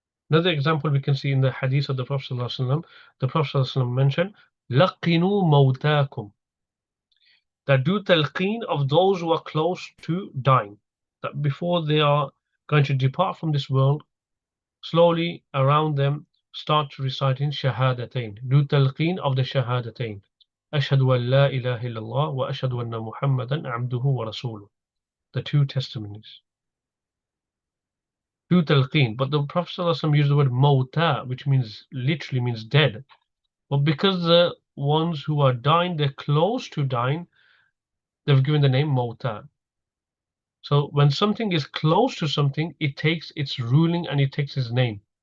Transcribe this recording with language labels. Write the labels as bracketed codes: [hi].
[en] Another example we can see in the hadith of the Prophet ﷺ, the Prophet ﷺ mentioned, [ar] لَقِنُوا مَوْتَاكُمْ, [en] that do talqeen of those who are close to dying. That before they are going to depart from this world, slowly around them start reciting shahadatain. Do talqeen of the shahadatain. [ar] أشهد أن لا إله إلا الله وأشهد أن محمدا عبده ورسوله. [en] The two testimonies. Do talqeen. But the Prophet ﷺ used the word mawta, which means literally means dead. But because the ones who are dying, they're close to dying, they've given the name mawta. So when something is close to something, it takes its ruling and it takes its name.